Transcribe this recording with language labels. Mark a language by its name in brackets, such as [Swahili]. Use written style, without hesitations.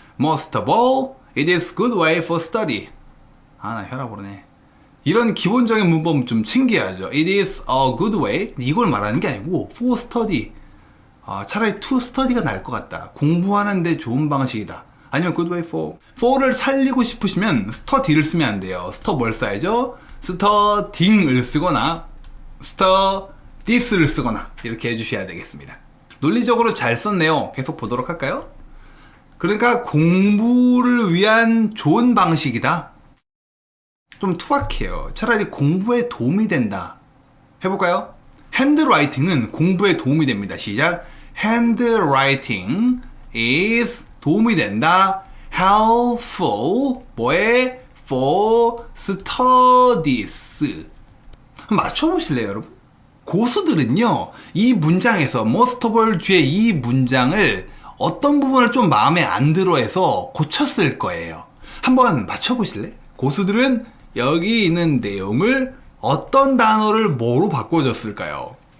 [English] Most of all, it is good way for study. [Korean] 나 혈압 오르네. 이런 기본적인 문법 좀 챙겨야죠. [English] It is a good way. [Korean] 이걸 말하는 게 아니고 for study. 차라리 [English] to study [Korean] 가 나을 것 같다. 공부하는데 좋은 방식이다. [English] 아니면 good way for. [Korean] for를 살리고 싶으시면 study를 쓰면 안 돼요. 뭘 써야죠? studying을 쓰거나 studis를 쓰거나 이렇게 해주셔야 되겠습니다. 논리적으로 잘 썼네요. 계속 보도록 할까요? 그러니까 공부를 위한 좋은 방식이다. 좀 투박해요. 차라리 공부에 도움이 된다. 해볼까요? 핸드라이팅은 공부에 도움이 됩니다. 시작. 핸드라이팅 is 도움이 된다. [English] helpful [Korean] 뭐에 [English] for studies. [Korean] 맞춰보실래요, 여러분? 고수들은요, 이 문장에서 most of all 뒤에 이 문장을 어떤 부분을 좀 마음에 안 들어 해서 고쳤을 거예요. 한번 맞춰보실래? 고수들은 여기 있는 내용을 어떤 단어를 뭐로 바꿔줬을까요?